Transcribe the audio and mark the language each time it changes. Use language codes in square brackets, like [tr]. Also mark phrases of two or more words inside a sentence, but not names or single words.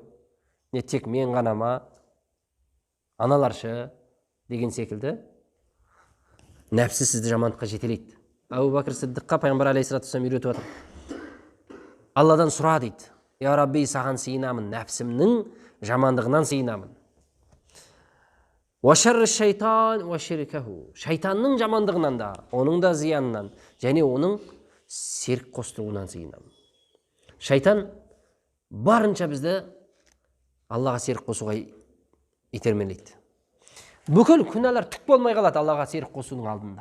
[kk] Не тек мен ғана ма, аналаршы деген секілді нәпсі сізді жамандыққа жетелейді. Абу Бәкір Сиддиққа пайғамбар [ar] عليه الصلاة والسلام [kk] үйретіп жатыр. Алладан сұра дейді. Я Рабби, саған сыйынамын, нәпсімнің жамандығынан сыйынамын. [ar] وشر الشيطان وشركه. [kk] Шайтанның жамандығынан да, оның да зиянынан, және оның серік қостыруынан сыйынамын. Шайтан барынша бізді Аллаға серік қосуға итермелейді. Бүкіл күнәлар түк болмай қалады Аллаға серік қосудың алдында.